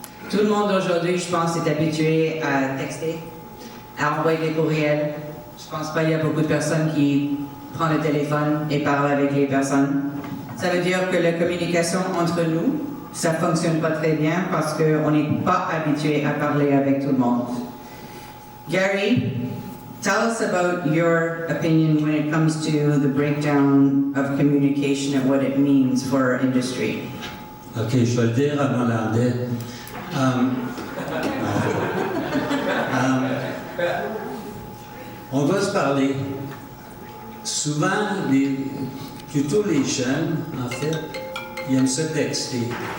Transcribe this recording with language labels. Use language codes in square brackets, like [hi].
[fr] Tout le monde aujourd'hui, je pense, est habitué à texter, à envoyer des courriels. Je pense pas qu'il y a beaucoup de personnes qui prennent le téléphone et parlent avec les personnes. Ça veut dire que la communication entre nous, ça fonctionne pas très bien parce qu'on n'est pas habitué à parler avec tout le monde. [en] Gary, tell us about your opinion when it comes to the breakdown of communication and what it means for our industry. [fr] OK, je vais le dire en hollandais. On doit se parler. Souvent, plutôt les jeunes, en fait, ils aiment se texter.